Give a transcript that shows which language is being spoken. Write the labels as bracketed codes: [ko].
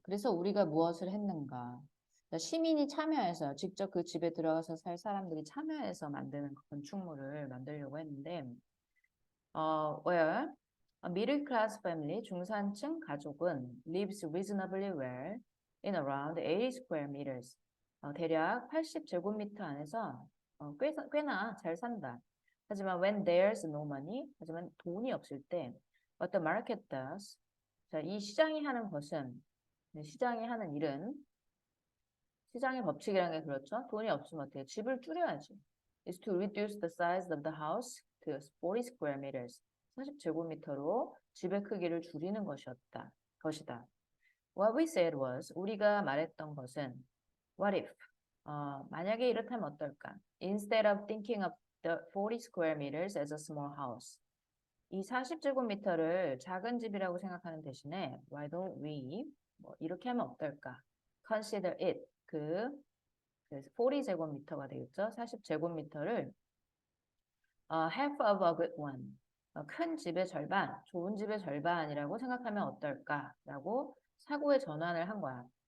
[ko] 그래서 우리가 무엇을 했는가? 그러니까 시민이 참여해서 직접 그 집에 들어가서 살 사람들이 참여해서 만드는 건축물을 만들려고 했는데 [en] where a middle class family [ko] 중산층 가족은 [en] lives reasonably well in around 80 square meters. [ko] 대략 80제곱미터 안에서 꽤나 잘 산다. [en] 하지만 when there's no money, [ko] 하지만 돈이 없을 때 [en] what the market does. [ko] 자, 이 시장이 하는 것은 시장이 하는 일은 시장의 법칙이라는 게 그렇죠. 돈이 없으면 어떻게 집을 줄여야지. [en] is to reduce the size of the house to 40 square meters. [ko] 40제곱미터로 집의 크기를 줄이는 것이다. [en] What we said was [ko] 우리가 말했던 것은 [en] what if [ko] 만약에 이렇다면 어떨까? [en] Instead of thinking of the 40 square meters as a small house. [ko] 이 40제곱미터를 작은 집이라고 생각하는 대신에 [en] why don't we [ko] 이렇게 하면 어떨까? [en] Consider it [ko] 그래서 40제곱미터가 되겠죠. 40제곱미터를 [en] half of a good one [ko] 큰 집의 절반, 좋은 집의 절반이라고 생각하면 어떨까라고 사고의 전환을 한 거야.